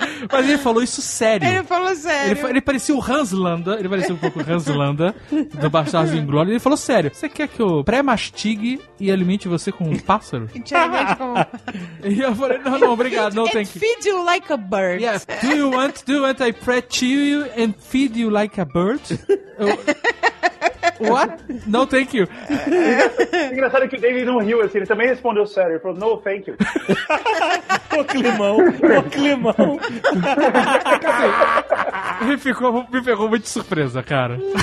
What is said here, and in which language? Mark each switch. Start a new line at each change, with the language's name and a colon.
Portuguese: Mas ele falou isso sério. Ele falou sério. Ele parecia o Hans Landa. Ele parecia um pouco o Hans Landa do Bastardos Inglórios. Ele falou sério: você quer que eu pré-mastigue e alimente você com um pássaro? E te alimente como... E eu falei: não, obrigado. Não, tem que.
English: Feed you like a bird. Yeah. Do you want I pre-chew you and feed you like a bird? What? No, thank you.
Portuguese: Engraçado que o David não riu assim. Ele também respondeu sério. Ele falou,
English: no, thank you.
Portuguese: O climão. Me ficou, muito surpresa, cara.